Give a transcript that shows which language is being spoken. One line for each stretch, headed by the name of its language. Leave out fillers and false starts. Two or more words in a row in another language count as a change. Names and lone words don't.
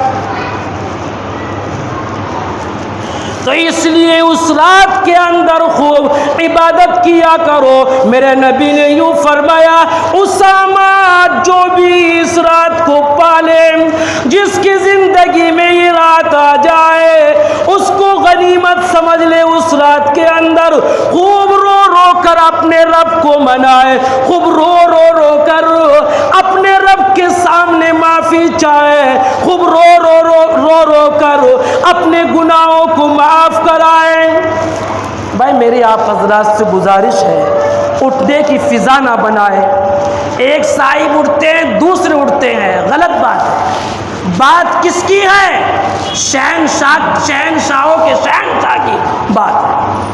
Urdu: تو اس لیے اس رات کے اندر خوب عبادت کیا کرو۔ میرے نبی نے یوں فرمایا، اسامہ جو بھی اس رات کو پالے، جس کی زندگی میں یہ رات آ جائے، اس کو غنیمت سمجھ لے، اس رات کے اندر خوب رو رو کر اپنے رب کو منائے، خوب رو رو رو کر اپنے رب کے سامنے معافی چاہے، خوب رو رو رو رو رو کر اپنے گناہوں کو معاف کرائیں۔ بھائی میری آپ حضرات سے گزارش ہے، اٹھنے کی فضا نہ بنائے، ایک صاحب اٹھتے ہیں دوسرے اٹھتے ہیں، غلط بات ہے۔ بات کس کی ہے؟ شہنشاہوں کے شہنشاہ کی بات ہے۔